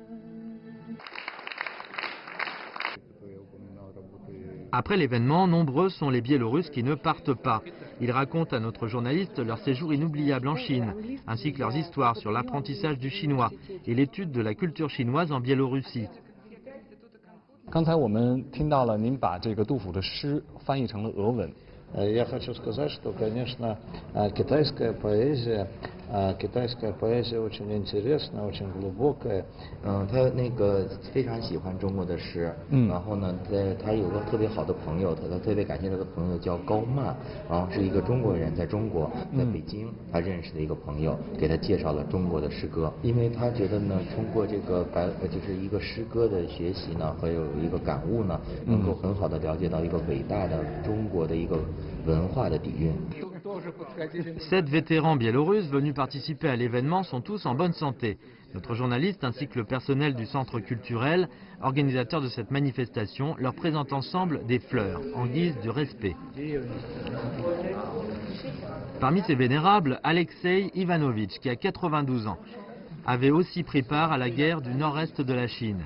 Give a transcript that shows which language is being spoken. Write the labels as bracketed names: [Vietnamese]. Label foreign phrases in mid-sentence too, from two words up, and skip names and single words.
[French] Après l'événement, nombreux sont les Biélorusses qui ne partent pas. Ils racontent à notre journaliste leur séjour inoubliable en Chine, ainsi que leurs histoires sur l'apprentissage du chinois et l'étude de la culture chinoise en Biélorussie. [Chinese] 刚才我们听到了您把这个杜甫的诗翻译成了俄文。 [Russian] Я хочу сказать, что, конечно, китайская поэзия Китайская поэзия очень интересная, очень глубокая. [Chinese] 他那个非常喜欢中国的诗，然后呢，他有个特别好的朋友，他特别感谢他的朋友叫高曼，然后是一个中国人，在中国，在北京，他认识的一个朋友，给他介绍了中国的诗歌，因为他觉得呢，通过这个就是一个诗歌的学习呢，和有一个感悟呢，能够很好的了解到一个伟大的中国的一个文化的底蕴。 [French] 7 vétérans biélorusses venus participer à l'événement sont tous en bonne santé. Notre journaliste ainsi que le personnel du centre culturel, organisateur de cette manifestation, leur présentent ensemble des fleurs en guise de respect. Parmi ces vénérables, Alexei Ivanovitch, qui a 92 ans, avait aussi pris part à la guerre du nord-est de la Chine.